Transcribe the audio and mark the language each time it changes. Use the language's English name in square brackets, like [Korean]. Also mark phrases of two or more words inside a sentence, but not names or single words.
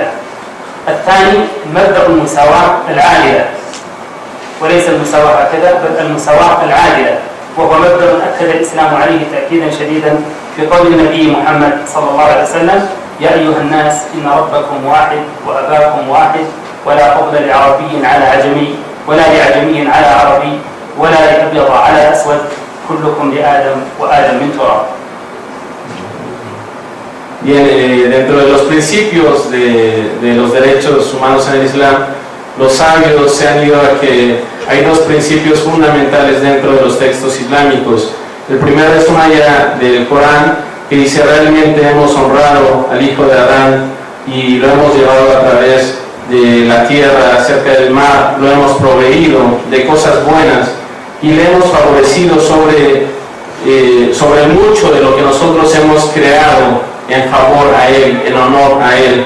[Arabic] الثاني مبدأ المساواة العادلة، وليس المساواة هكذا بل المساواة العادلة، وهو مبدأ أكد الإسلام عليه تأكيدا شديدا في قول النبي محمد صلى الله عليه وسلم: يا أيها الناس إن ربكم واحد وأباكم واحد ولا فضل لعربي على عجمي ولا لعجمي على عربي ولا لأبيض على أسود كلكم لآدم وآدم من تراب. [Spanish] Bien, dentro de los principios de los derechos humanos en el Islam, los sabios se han ido a que hay dos principios fundamentales dentro de los textos islámicos. El primero es una ayah del Corán que dice: realmente hemos honrado al hijo de Adán y lo hemos llevado a través de la tierra, cerca del mar, lo hemos proveído de cosas buenas y le hemos favorecido sobre mucho de lo que nosotros hemos creado en favor a él, en honor a él.